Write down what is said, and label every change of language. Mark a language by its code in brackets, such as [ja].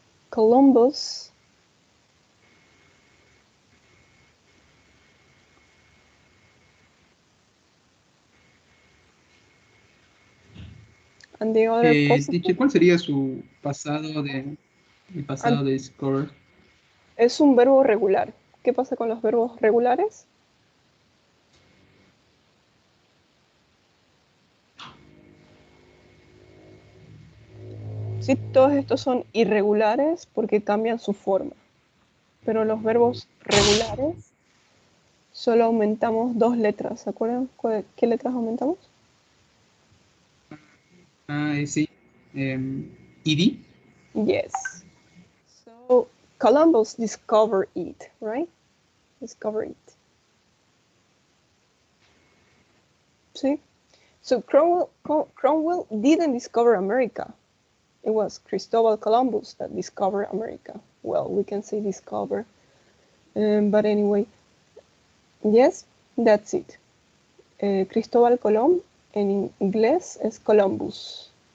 [en] Columbus and the other positive. [es] Teacher, ¿cuál sería su pasado de discover? Es un verbo regular. ¿Qué pasa con los verbos regulares? Sí, todos estos son irregulares porque cambian su forma. Pero los verbos regulares solo aumentamos 2 letras. ¿Se acuerdan qué letras aumentamos? Sí. ED? [en] Yes. So, Columbus discovered it, right? Discover it. See? So Cromwell didn't discover America. It was Cristobal Columbus that discovered America. Well, we can say discover. But anyway, yes, that's it. [es] Cristóbal Colón en inglés es Columbus.